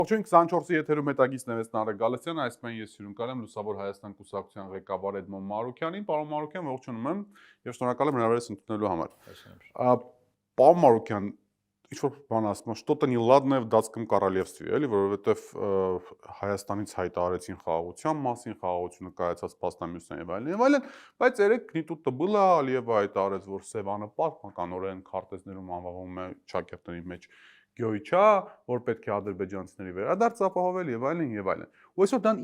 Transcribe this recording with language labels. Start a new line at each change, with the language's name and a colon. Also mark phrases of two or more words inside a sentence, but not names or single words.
Armenian: Ողջույն 24-ի եթերում հետագիծն է Նարեկ Գալստյանը, այսպես են ես հյուրընկալ եմ Լուսավոր Հայաստան կուսակցության ղեկավար Էդմոն Մարուկյանին, պարոն Մարուկյան, ողջունում եմ եւ շնորհակալ եմ հրավերս ընդունելու համար։ Պարոն Մարուկյան, ինչ-որ բան ասում,
Russian: что-то неладное в датском королевстве,
Armenian: էլի, որովհետեւ Հայաստանից հայտարարեցին խաղաղության մասին, խաղաղությունը կայացած փաստամյութներն եւ այլն, բայց երեք Կնիտուտը было, Ալիևը հայտարարեց, որ Սևանը պատմականորեն քարտեզներում անվանվում է Չակերտների մեջ Գյոյչա, որ պետք է ադրբեջանցիների վերադարձ ապահովել եւ այլն եւ այլն։ Ու այսօր դան